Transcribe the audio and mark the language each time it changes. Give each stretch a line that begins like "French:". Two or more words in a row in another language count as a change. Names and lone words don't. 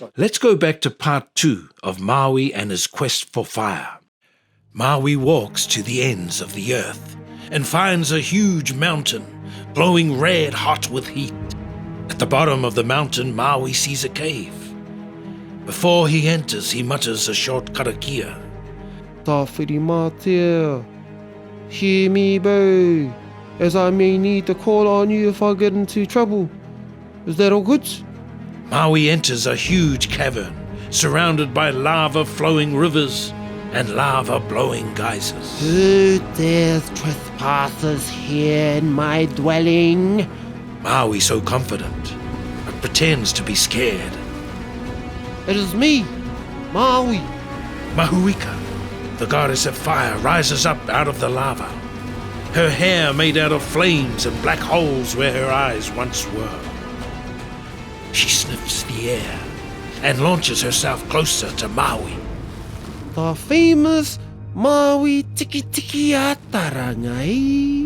English: Let's go back to part 2 of Maui and his quest for fire. Maui walks to the ends of the earth and finds a huge mountain glowing red hot with heat. At the bottom of the mountain, Maui sees a cave. Before he enters, he mutters a short karakia.
Māori: Tā whiri mātea.
English: Hear me, boo, as I may need to call on you if I get into trouble. Is that all good? Maui enters a huge cavern surrounded by lava-flowing rivers and lava-blowing geysers. Who dares trespassers here in my dwelling? Maui so confident, but pretends to be scared. It is me, Maui. Mahuika, the goddess of fire, rises up out of the lava. Her hair made out of flames and black holes where her eyes once were. She sniffs the air and launches herself closer to Maui. The famous Maui Tiki Tiki Atarangai.